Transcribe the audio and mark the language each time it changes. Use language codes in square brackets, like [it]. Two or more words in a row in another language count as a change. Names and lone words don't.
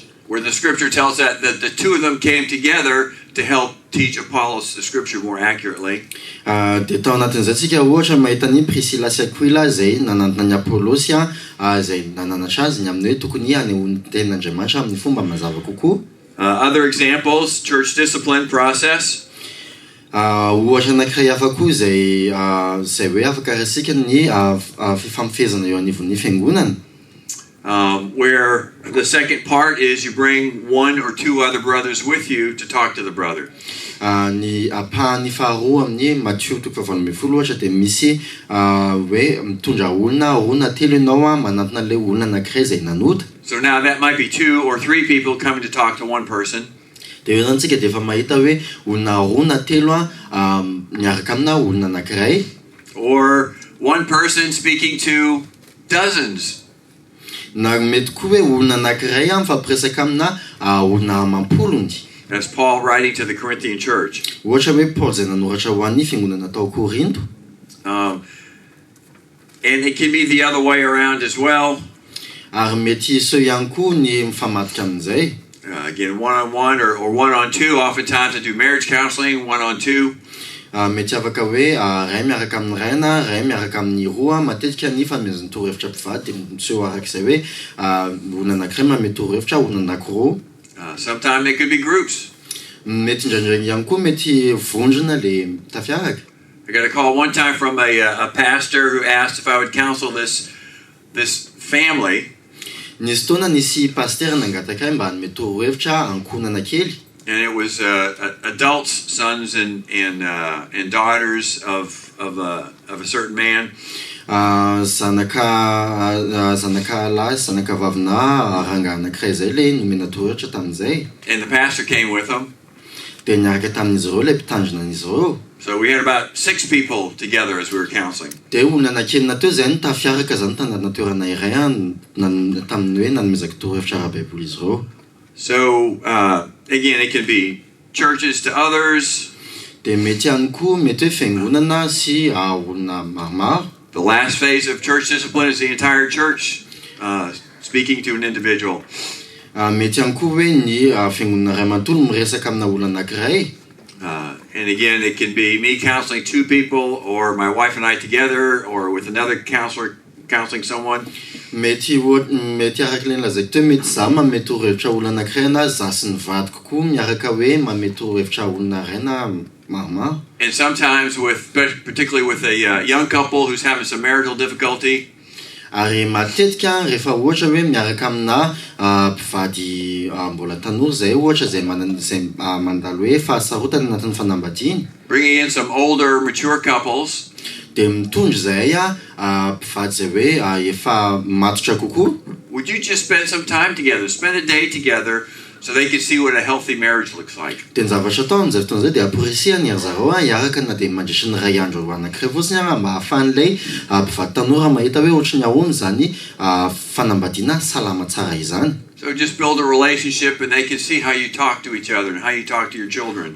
[en] Where the scripture tells that the two of them came together to help teach Apollos the scripture more accurately. [mg] De tao anatin'izay tsika ohatra mahita ny Priscilla sy Aquila zay nanantona ny Apolosy zay nananatra azy ny amin'ny hoe tokony hanehoany tenin'Andriamanitra amin'ny fomba mazava kokoa. [en] Other examples, church discipline process. [mg] Ohatra anankiray hafa koa zay hoe afaka resika ny fifampiafezana eo anivon'ny fiangonana. [en] Where the second part is you bring one or two other brothers with you to talk to the brother. [mg] Ny apahany faharoa amin'ny Matthieu 7:20 ohatra de misy hoe mitondra olona telo ianao manantona le olona anankiray zay nanota. [en] So now that might be 2 or 3 people coming to talk to one person. [mg] De eo zany tsika de efa mahita hoe olona telo miaraka amina olona anankiray. [en] Or one person speaking to dozens. [mg] Na mety koa hoe olona anankiray mifampiresaka amina olona amampolony. [en] That's Paul writing to the Corinthian church. [mg] Ohatra hoe Paul zay nanoratra ho an'ny fiangonana tao Korinto. [en] And it can be the other way around as well. [mg] Ary mety iso ihany koa ny mifamatitra amin'izay. [en] Again, one-on-one or one-on-two. Oftentimes I do marriage counseling, one-on-two. [mg] Mety afaka hoe ray miaraka amin'ny ray na ray miaraka amin'ny roa matetika ny fanomezana torohevitra mpivady de miseho arak'izay hoe olona anankiray manome torohevitra olona anankiroa. [en] Sometimes they could be groups. [mg] Mety indraindray ihany koa mety vondrona le tafiaraka. [en] I got a call one time from a pastor who asked if I would counsel this this family, [mg] nisy taona nisy pasteur nangataka mba hanome torohevitra ankonana kely. [en] and it was adults, sons and daughters of a certain man. [mg] Zanaka lahy, zanaka vavina rangahy anankiray zay le nomena torohevitra tamin'izay. [en] And the pastor came with them. [mg] Dia niaraka tamin'izy ireo le mpitandrina an'izy ireo. [en] So we had about 6 people together as we were counseling. [mg] Dia olona anankelina teo zay tafiaraka zany tanana toerana iray tamin'ny hoe nanomezaka torohevitra ara-Baiboly izy ireo. [en] So again, it can be churches to others. [mg] Dia mety ihany koa mety hoe fiangonana sy olona maromaro. [en] The last phase of church discipline is the entire church speaking to an individual. [mg] Mety ihany koa hoe ny fiangonana iray manontolo miresaka amina olona anankiray. [en] And again, it can be me counseling 2 people, or my wife and I together, or with another counselor counseling someone. [mg] Mety araka ilay lazaiko teo mety za manome torohevitra olona anankiray na za sy ny vadiko koa miaraka hoe manome torohevitra olona iray na maromaro. [en] And sometimes, particularly with a young couple who's having some marital difficulty, [mg] Ary matetika rehefa ohatra hoe miaraka amina mpivady mbola tanora zay ohatra zay mandalo hoe fahasarotana anatin'ny fanambadiana. [en] bringing in some older, mature couples, [mg] Dia mitondra zay mpivady zay hoe efa matotra kokoa. [en] would you just spend some time together, spend a day together, so they can see what a healthy marriage looks like? [mg] Dia ny zavatra atao amin'izay fotoana zay dia aporisihany ry zareo hiaraka na dia mandritra ny ray andro anankiray fotsiny mba ahafahan'ilay mpivady tanora mahita hoe ohatry ny ahoana zany fanambadiana salama tsara izany. [en] So just build a relationship, and they can see how you talk to each other and how you talk to your children.